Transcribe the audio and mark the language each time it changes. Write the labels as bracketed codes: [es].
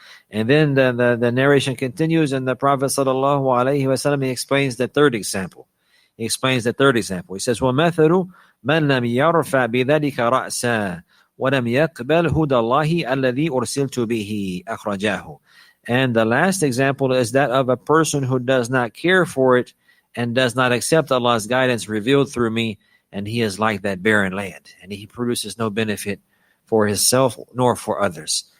[en] And then the narration continues, and the Prophet ﷺ, he explains the third example. He says, [ar] وَمَثَلُ مَنْ لَمْ يَرْفَعْ بِذَلِكَ رَأْسًا وَلَمْ يَقْبَلْ هُدَى اللَّهِ الَّذِي أُرْسِلْتُ بِهِ أَخْرَجَاهُ. [en] And the last example is that of a person who does not care for it and does not accept Allah's guidance revealed through me, and he is like that barren land, and he produces no benefit for himself nor for others.